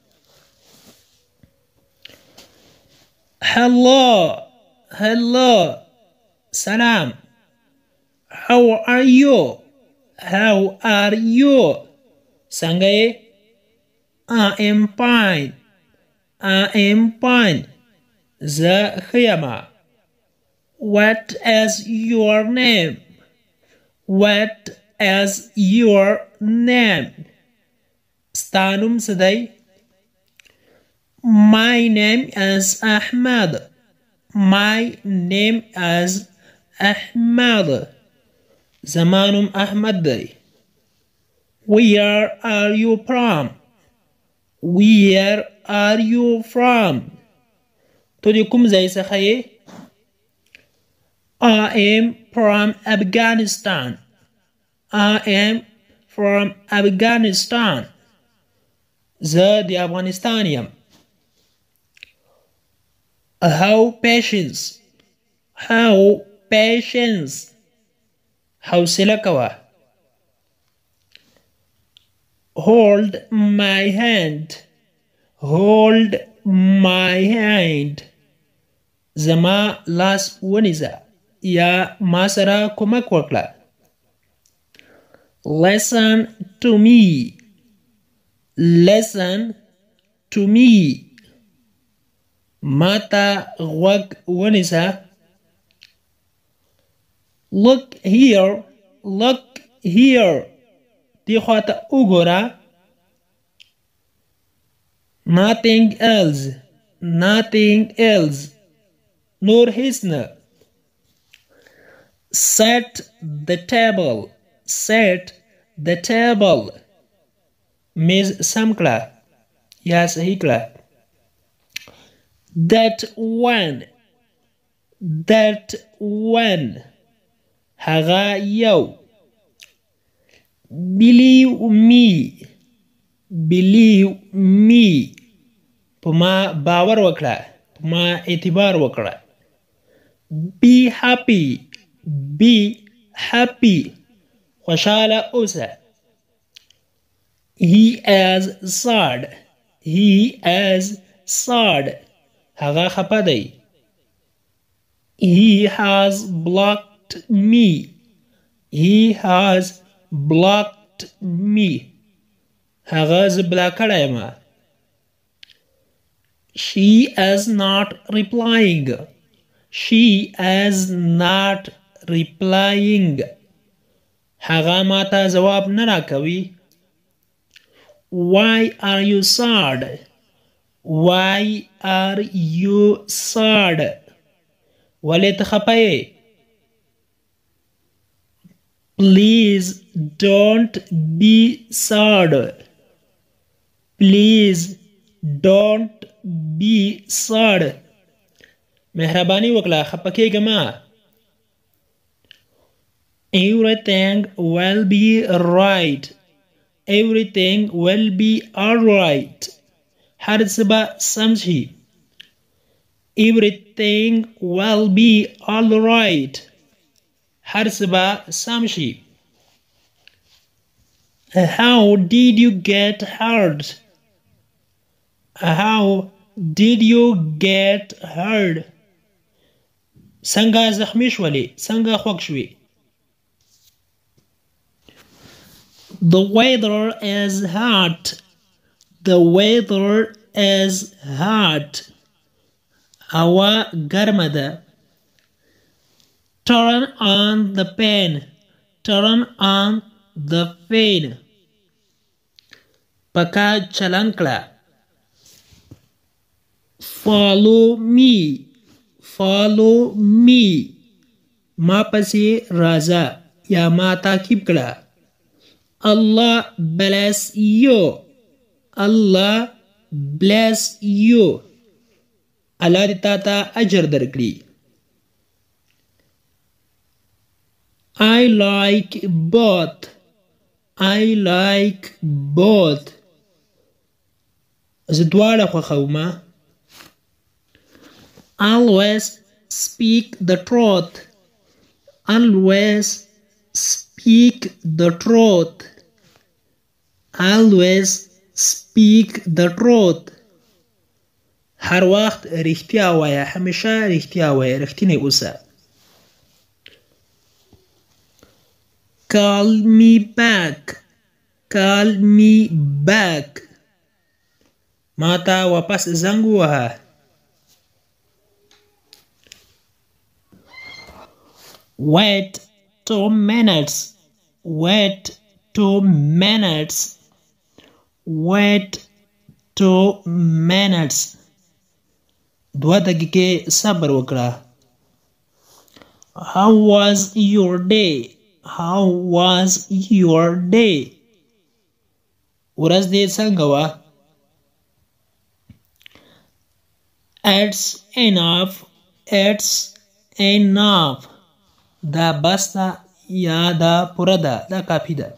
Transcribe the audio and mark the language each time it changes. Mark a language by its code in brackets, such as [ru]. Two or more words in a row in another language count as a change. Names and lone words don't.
[en] Hello. Hello. سلام. How are you? How are you? [ps] څنګه یې؟ [en] I am fine. I am fine. [ps] زه ښه یم. [en] What is your name? What is your name? [ps] ستا نوم څه دی؟ [en] My name is Ahmad. My name is Ahmad. [ps] زما نوم احمد دی. [en] Where are you from? Where are you from? [ps] تو د کوم ځای څخه یې؟ [en] I am from Afghanistan. I am from Afghanistan. [ps] زه د افغانستان یم. [en] How patience. How patience. [ps] حوصله کوه. [en] Hold my hand. Hold my hand. [ps] زما لاس ونیزه یا ما سره کومک وکړه. [en] Listen to me. Listen to me. [ps] ماتا غوږ ونیسه. [en] Look here. Look here. [ps] دی خواته وګوره. [en] Nothing else. Nothing else. [ps] نور هیڅ نه. [en] Set the table. Set the table. [ps] میز سم کړه یا صحیح کړه. [en] That one. That one. [ps] هغه یو. [en] Believe me. Believe me. [ps] په ما باور وکړه. په ما اعتبار وکړه. [en] Be happy. Be happy. [ps] خوشحاله اوسه. [en] He is sad. He is sad. [ps] هغه خپه دی. [en] He has blocked me. He has blocked me. [ps] هغه زه بلا کړی یم. [en] She is not replying. She is not replying. [ps] هغه ماته جواب نه راکوي. [en] Why are you sad? Why are you sad? [ps] ولې ته خپه یې؟ [en] Please don't be sad. Please don't be sad. [ps] مهرباني وکړه خپه کېږه مه. [en] Everything will be right. Everything will be alright. [ps] هر څه به سم شي. [en] Everything will be alright. [ps] هر څه به سم شي. [en] How did you get hurt? How did you get hurt? [ps] څنګه زخمی شولې؟ څنګه خوږ شوې؟ [en] The weather is hot. The weather is hot. [ps] هوا ګرمه ده. [en] Turn on the fan. Turn on the fan. [ps] پکا چلن کړه. [en] Follow me. Follow me. [ps] ما پسې راځه یا ما تعقیب کړه. [en] Allah bless you. Allah bless you. [ps] الله دې تا ته اجر درکړي. [en] I like both. I like both. [ps] زه دواړه خوښوم. [en] Always speak the truth. Always speak the truth. Always speak the truth. [ps] هر وخت رښتیا وایه. همیشه رښتیا وایه. رښتینی اوسه. [en] Call me back. Call me back. [ps] ما ته واپس زنګ ووهه. [en] Wait 2 minutes. Wait 2 minutes. Wait 2 minutes. [ps] 2 دقیقې صبر وکړه. [en] How was your day? How was your day? [ps] ورځ دې څنګه وه؟ [en] It's enough. It's enough. [ps] دا بس ده یا دا پوره ده. دا کافي ده.